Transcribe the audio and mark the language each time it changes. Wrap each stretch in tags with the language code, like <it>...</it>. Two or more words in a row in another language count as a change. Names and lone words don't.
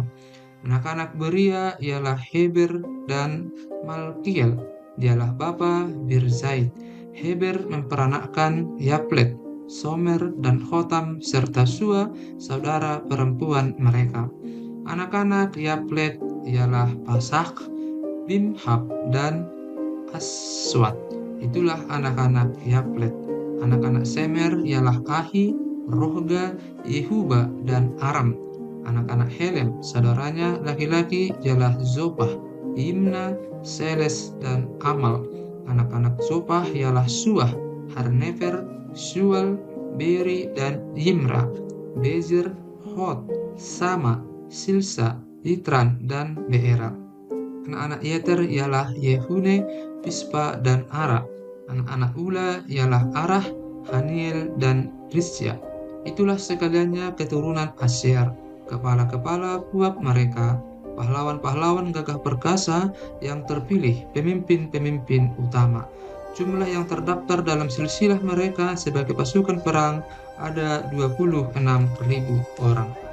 <id>Anak-anak Beria ialah Heber dan Malkiel. Dialah bapa Birzait. Heber memperanakkan Yaplet, Somer, dan Hotam, serta Sua, saudara perempuan mereka. Anak-anak Yaplet ialah Pasak, Bimhab, dan Aswat. Itulah anak-anak Yaplet. Anak-anak Semer ialah Ahi, Rohga, Yehuba, dan Aram. Anak-anak Helem, saudaranya laki-laki ialah Zopah, Imna, Seles, dan Amal. Anak-anak Zopah ialah Suah, Harnefer, Sual, Beri, dan Yimra, Bezer, Hod, Sama, Silsa, Itran, dan Beera. Anak-anak Yeter ialah Yehune, Pispa, dan Ara. Anak-anak Ula ialah Arah, Haniel, dan Risya. Itulah sekaliannya keturunan Asyar, kepala-kepala puak mereka, pahlawan-pahlawan gagah perkasa yang terpilih, pemimpin-pemimpin utama. Jumlah yang terdaftar dalam silsilah mereka sebagai pasukan perang ada 26.000 orang.</id>